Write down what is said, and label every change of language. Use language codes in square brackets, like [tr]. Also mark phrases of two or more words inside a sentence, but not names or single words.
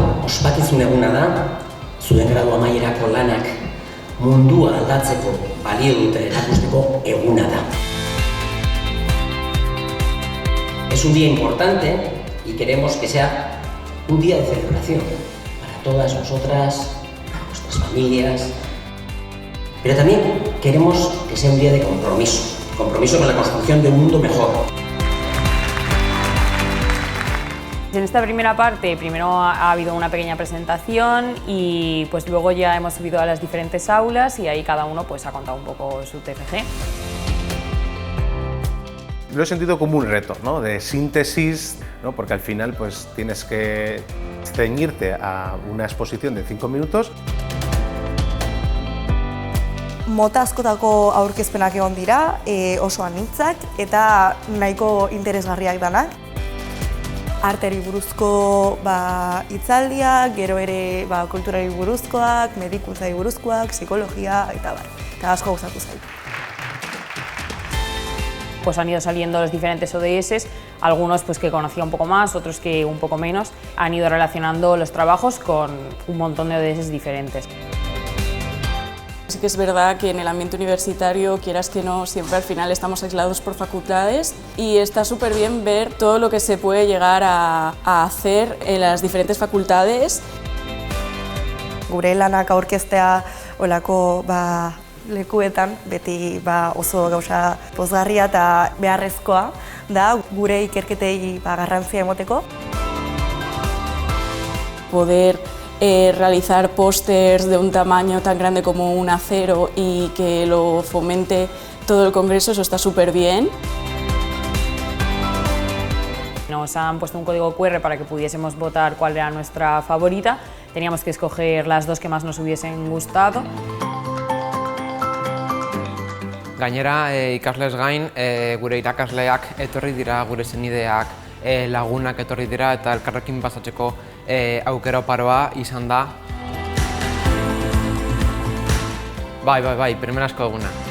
[eu] ospakizun eguna da, zuen gradu amaierako lanak mundua aldatzeko balio dute erakusteko eguna da. [es] Es un día importante y queremos que sea un día de celebración para todas nosotras, para nuestras familias, pero también queremos que sea un día de compromiso con la construcción de un mundo mejor. En esta primera parte, primero ha habido una pequeña presentación y pues luego ya hemos subido a las diferentes aulas y ahí cada uno pues ha contado un poco su TFG. Lo he sentido como un reto, ¿no? De síntesis, ¿no? Porque al final pues tienes que ceñirte a una exposición de 5 minutos. [eu] Mota askotako aurkezpenak egon dira, oso anitzak eta nahiko interesgarriak danak. Arteri buruzko hitzaldiak, gero ere kulturari buruzkoak, medikuntzari buruzkoak, psikologia eta asko gustatu zait. [es] Pues han ido saliendo los diferentes ODS, algunos pues que conocía un poco más, otros que un poco menos. Han ido relacionando los trabajos con un montón de ODS diferentes. Sí que es verdad que en el ambiente universitario, quieras que no, siempre al final estamos aislados por facultades y está súper bien ver todo lo que se puede llegar a hacer en las diferentes facultades. [eu] Gure lanak aurkeztea olako lekuetan, beti oso gauza pozgarria eta beharrezkoa da gure ikerketei garrantzia emoteko. [es] Poder realizar pósters de un tamaño tan grande como un acero y que lo fomente todo el congreso, eso está súper bien. Nos han puesto un código QR para que pudiésemos votar cuál era nuestra favorita. Teníamos que escoger las dos que más nos hubiesen gustado. [eu] Gainera, ikaslez gain, gure irakasleak etorri dira, gure senideak, lagunak etorri dira eta elkarrekin pasatzeko aukera oparoa izan da. Bai, primerazko eguna.